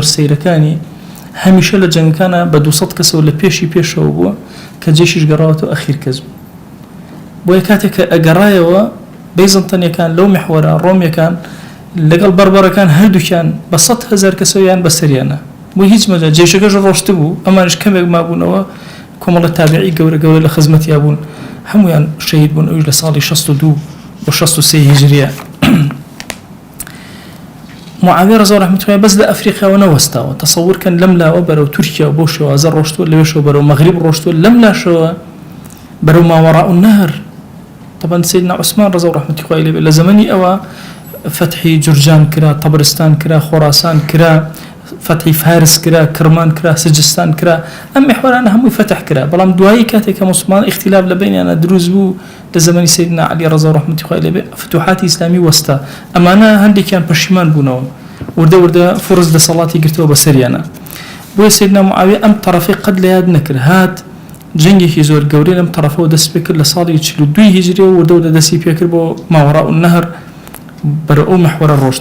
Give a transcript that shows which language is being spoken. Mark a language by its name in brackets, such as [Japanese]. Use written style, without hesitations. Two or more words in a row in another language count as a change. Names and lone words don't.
[Central Kurdish] سەیرەکانی هەمیشە لە جەنگەکانە بە 200 کەسەوە لە پێشەوە بووە کە جێشیش گەڕاوەتەوە ئەخیر کەس بوو بۆیە کاتێک کە ئەگەڕایەوە بەیزەنتەنیەکان لەو مەحوەرە ڕۆمیەکان لەگەڵ بەربەرەکان هەردووکیان بە 100,000 کەسەویان بەسەریانە بۆ هیچ مەجال جێشەکەش ڕۆشت بوو ئەمانش کەمێک مابوونەوە کۆمەڵە تابعی گەورە لە خزمەتیا بوون هەمویان شەهید بوون ئەوش لە ساڵی 62 بۆ 63 هیجریە. معاویە ڕەزا ڕەحمەتوڵڵاهی بەس لە ئەفریقاوە نەوەستاوە تەسەوورکەن لەم لاوە بەرەو تورکیا بۆ شێوازە ڕۆشتووە لەوێشەوە بەرەو مەغریب ڕۆشتووە لەم لاشەوە بەرەو ماوەڕاء النەهر. [Arabic] طبعا سيدنا عثمان رضي الله عنه [Central Kurdish] خوای لێ لە زمانی ئەوە فتحی جورجان کرا طبرستان کرا خۆراسان کرا فتحی فارس کرا کرمان کرا سجستان کرا ئەم محورانە هەمووی فتح کرا بەڵام دوایی کاتێک کە مسلمان اختلاف لە بینیانە دروست بوو لە زمانی [Arabic] سيدنا علی رضي الله عنه [Central Kurdish] خوای لێ فتوحاتی ئیسلامی وەستا ئەمانە هەندێکیان پەشیمان بوونەوە وردە فرز دەسەڵاتی گرتەوە بەسەریانە بۆیە سيدنا معاویە ئەم طرفی قەت لە یاد نەکرد هات جنگێکی زۆر گەورەی لەم طرفەوە دەست پێ کرد لە ساڵی 42 هیجری و وردە دەستی پێ کرد بۆ ماوەڕاء النەهر بەرە ئەو محورە ڕۆشت.